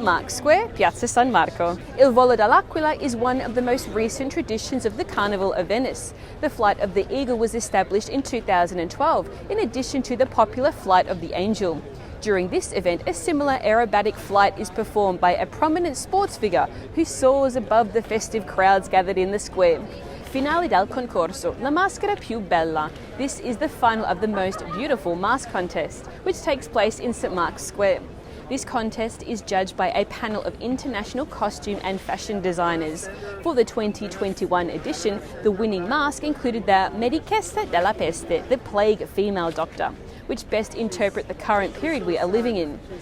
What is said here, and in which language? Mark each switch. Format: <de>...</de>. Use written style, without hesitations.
<en>Mark's Square, Piazza San Marco. Il Volo dell'Aquila is one of the most recent traditions of the Carnival of Venice. The Flight of the Eagle was established in 2012, in addition to the popular Flight of the Angel. During this event, a similar aerobatic flight is performed by a prominent sports figure who soars above the festive crowds gathered in the square.</en> <it>Finale del concorso, la maschera più bella.</it> <en>This is the final of the most beautiful mask contest, which takes place in St. Mark's Square. This contest is judged by a panel of international costume and fashion designers. For the 2021 edition, the winning mask included the Medichessa della Peste, the plague female doctor, which best interpret the current period we are living in.</en>